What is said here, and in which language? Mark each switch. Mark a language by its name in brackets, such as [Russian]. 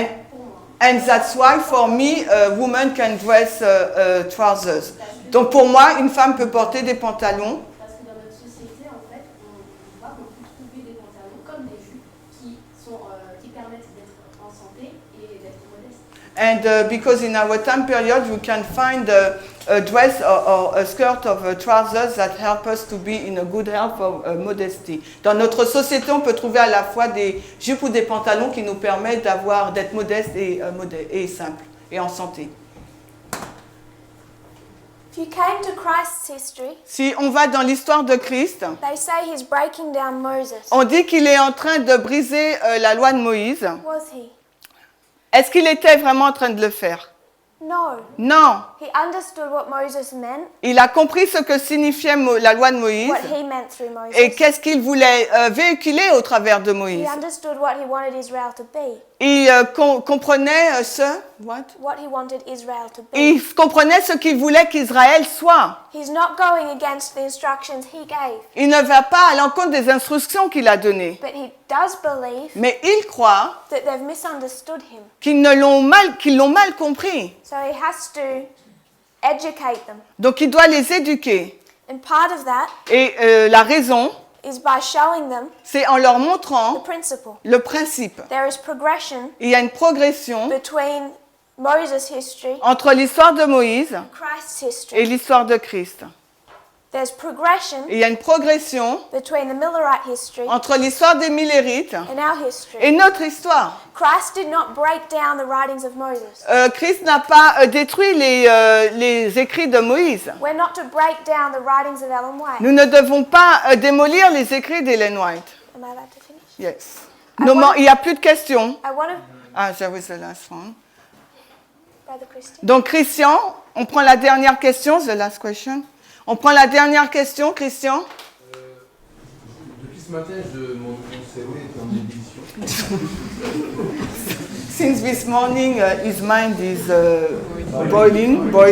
[French] Pour moi. [English] And that's why, for me, a woman can dress trousers. [French] Donc pour moi, une femme peut porter des pantalons. Parce que dans notre société, en fait, on voit qu'on peut trouver des pantalons comme des jupes qui permettent d'être en santé et d'être modeste. [English] And because in our time period we can find a dress or a skirt of trousers that help us to be in a good health or modesty. [French] Dans notre société, on peut trouver à la fois des jupes ou des pantalons qui nous permettent d'être modestes et simples et en santé. [English] If you came to Christ's history, [French] Si on va dans l'histoire de Christ, [English] they say he's breaking down Moses. [French] on dit qu'il est en train de briser la loi de Moïse. [English] Was he? [French] Est-ce qu'il était vraiment en train de le faire? [English] No. [French] Non. [English] He understood what Moses meant, [French] Il a compris ce que signifiait la loi de Moïse [English] what he meant through Moses. [French] et qu'est-ce qu'il voulait véhiculer au travers de [English] He [French] Moïse. [English] understood what he wanted Israel to be. [French] Il comprenait [English] What he wanted Israel to be. [French] Il comprenait ce qu'il voulait qu'Israël soit. [English] He's not going against the instructions he gave, [French] Il ne va pas à l'encontre des instructions qu'il a données. [English] but he does believe [French] Mais il croit [English] that they've misunderstood him. [French] qu'ils l'ont mal compris. [English] So he has to educate them. [French] Donc il doit les éduquer. [English] And part of that [French] Et la raison, [English] is by showing them [French] c'est en leur [English] the [French] montrant [English] principle. [French] le principe. [English] There is progression [French] Il y a une progression [English] between Moses' history [French] entre l'histoire de Moïse [English] and Christ's [French] et [English] history. [French] l'histoire de Christ. [English] There's progression [French] Et il y a une progression [English] between the Millerite history [French] entre l'histoire des Millérites [English] and our history. [French] et notre histoire. [English] Christ did not break down the writings of Moses. [French] Christ n'a pas détruit les écrits de Moïse. [English] We're not to break down the writings of Ellen White. [French] Nous ne devons pas démolir les écrits d'Ellen White. [English] Am I allowed to finish? Yes. [French] Il n'y a plus de questions. [English] I want to, Ah, that was the last one. Brother Christian. [French] Donc, Christian, on prend la dernière question, [English] the last question. [French] On prend la dernière question, Christian. Depuis ce matin, mon cerveau est en ébullition. [English] Since this morning, his mind is boiling.